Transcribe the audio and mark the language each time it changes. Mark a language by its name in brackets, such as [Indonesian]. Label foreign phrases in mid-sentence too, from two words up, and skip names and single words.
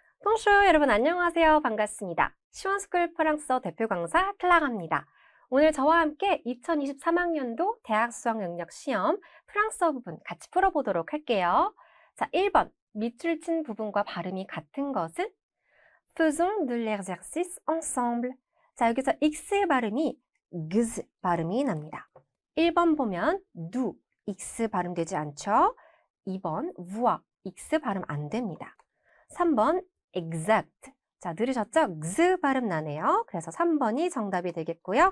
[Korean] bonjour 여러분 안녕하세요. 반갑습니다. 시원스쿨 프랑스어 대표 강사 클라라입니다. 오늘 저와 함께 2023학년도 대학 수학 능력 시험 프랑스어 부분 같이 풀어보도록 할게요. 자, 1번 밑줄 친 부분과 발음이 같은 것은 [French] faisons de l'exercice ensemble. [Korean] 자, 여기서 x의 발음이 g 발음이 납니다. 1번 보면 do, x 발음되지 않죠? 2번 voir, x 발음 안 됩니다. 3번 exact. 자, 들으셨죠? x 발음 나네요. 그래서 3번이 정답이 되겠고요.